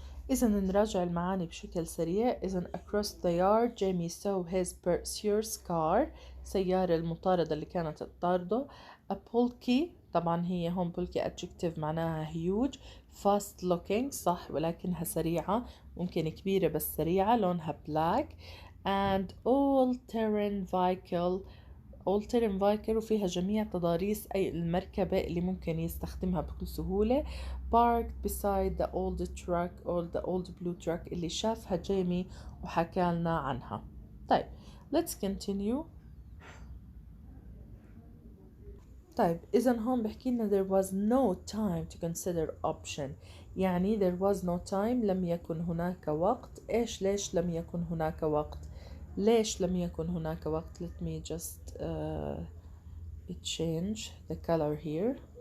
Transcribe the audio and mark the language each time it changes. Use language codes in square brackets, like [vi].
[ar] إذا نراجع المعاني بشكل سريع. [en] إذا across the yard Jamie saw his pursuer's car [ar] سيارة المطاردة اللي كانت تطارده. [en] a bulky [ar] طبعا هي هون bulky adjective معناها huge. [en] fast looking [ar] صح ولكنها سريعة ممكن كبيرة بس سريعة لونها black. [en] and all terrain vehicle [ar] وفيها جميع تضاريس أي المركبة اللي ممكن يستخدمها بكل سهولة. [en] parked beside the old truck or the old blue truck [ar] اللي شافها جيمي وحكى لنا عنها. [en] طيب let's continue. [ar] طيب إذا هون بحكي لنا [en] there was no time to consider option. [ar] يعني [en] there was no time [ar] لم يكن هناك وقت. إيش ليش لم يكن هناك وقت؟ ليش لم يكن هناك وقت؟ [en] let me just change the color here.